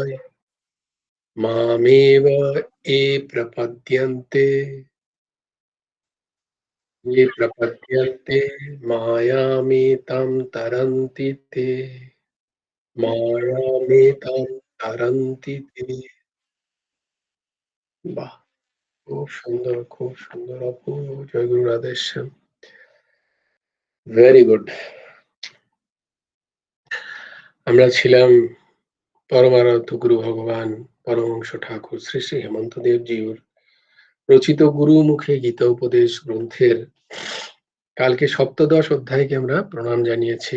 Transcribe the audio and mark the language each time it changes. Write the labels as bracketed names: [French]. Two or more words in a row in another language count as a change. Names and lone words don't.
[Sanskrit] मामेव ये प्रपद्यन्ते ये प्रपद्यन्ते मायामेतां तरन्ति ते मायामेतां तरन्ति ते। [Bangla] বাহ! খুব সুন্দর, খুব সুন্দর, অপূর্ব। জয় গুরু রাধেশ্যাম। [English] very good. [Bangla] আমরা ছিলাম পরমারাধ্য গুরু ভগবান পরমহংস ঠাকুর শ্রী শ্রী হেমন্ত দেবজিউর রচিত গুরুমুখে গীতা উপদেশ গ্রন্থের কালকে সপ্তদশ অধ্যায়কে আমরা প্রণাম জানিয়েছি।